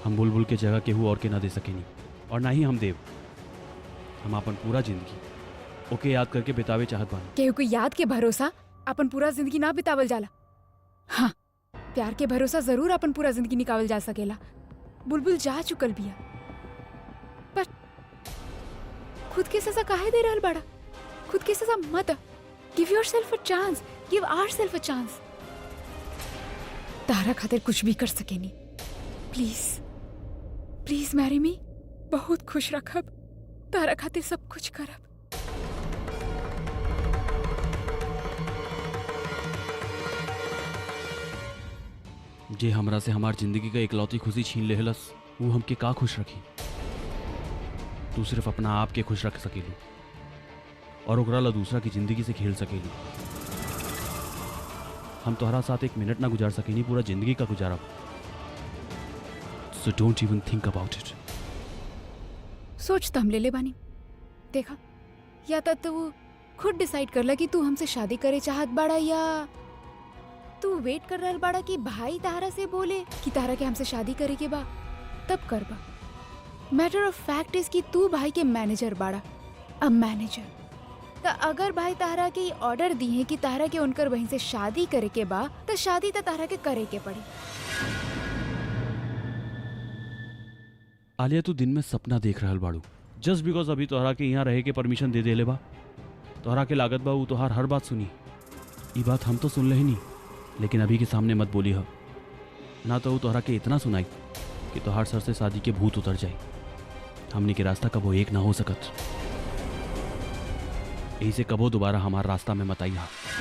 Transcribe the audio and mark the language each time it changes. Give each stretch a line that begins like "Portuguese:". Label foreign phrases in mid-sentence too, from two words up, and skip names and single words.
Bhojpuri: हम बुलबुल के जगह केहू और के ना दे सकेनी, और ना ही हम देव। हम अपन पूरा जिंदगी ओके याद करके बितावे चाहत बानी। केहू को याद के भरोसा अपन पूरा जिंदगी ना बितावल जाला। हाँ, प्यार के भरोसा जरूर अपन पूरा जिंदगी निकावल जा सकेला। बुलबुल जा चुकल बिया, पर खुद के सजा काहे दे रहल बड़ा? खुद के सजा मत।
English: Give yourself a chance, give ourselves a chance.
Bhojpuri: तारा खातिर कुछ भी कर सकेनी।
English: Please please marry me.
Bhojpuri: बहुत खुश रखब, तारा खातिर सब कुछ करब। जे हमरा से हमार जिंदगी का इकलौती खुशी छीन लेहलस, वो हमके का खुश रखी? तू सिर्फ अपना आप के खुश रख सकेलू और ओकरा ला दूसरा की जिंदगी से खेल सकेलू। हम तोहरा साथ एक मिनट ना गुजार सकेनी, पूरा जिंदगी का गुजारब।
English: So don't even think about it.
Bhojpuri: सोच तो हम ले ले बानी। देखा, या तो तू खुद डिसाइड कर ला कि तू हमसे शादी करे चाहत बाड़ा, या तू वेट कर रहल बाड़ा कि भाई तारा से बोले कि तारा के हमसे शादी करे के बा, तब कर बा।
English: Matter of fact is
Bhojpuri: कि तू भाई के मैनेजर बाड़ा, अब मैनेजर। तो अगर भाई तारा के ऑर्डर दी है कि तारा के उनकर बहन से शादी करे के बा, तो शादी तो तारा के करे के पड़ी। आलिया, तू दिन में सपना देख रहल बाड़ू
English: just because
Bhojpuri: अभी तोहरा के यहाँ रहे के परमिशन दे देले बा। तोहरा के लागत बा वो तोहार हर बात सुनी। ये बात हम तो सुन ले ही नहीं, लेकिन अभी के सामने मत बोली हो ना, तो वो तोहरा के इतना सुनाई कि तोहार सर से शादी के भूत उतर जाए। हमने के रास्ता कबो एक ना हो सकत, यही से कबो दोबारा हमारा रास्ता में मत आई हा।